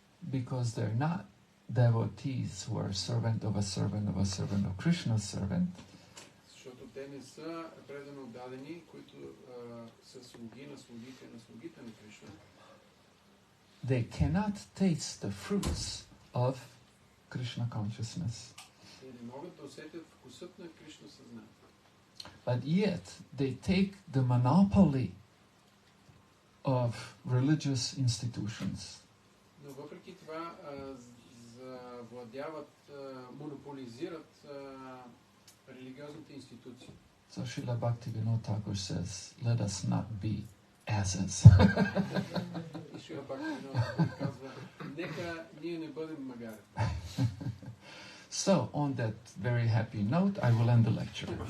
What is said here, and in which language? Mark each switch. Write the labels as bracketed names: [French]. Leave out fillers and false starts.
[English] Because they're not devotees who are servant of a servant of a servant of Krishna's servant. [Bulgarian] Защото те не са предано дадени, които са слуги на слугите на Кришна. [English] They cannot taste the fruits of Krishna consciousness. [Bulgarian] Те не могат да усетят вкусът на Кришна съзнание. [English] But yet they take the monopoly of religious institutions. [Bulgarian] Но въпреки това завладяват, монополизират религиозните институции. [English] So Srila Bhaktivinoda Thakur says, let us not be asses. [Bulgarian] И Шрила Бхакти казва, нека ние не бъдем магари. [English] So, on that very happy note, I will end the lecture.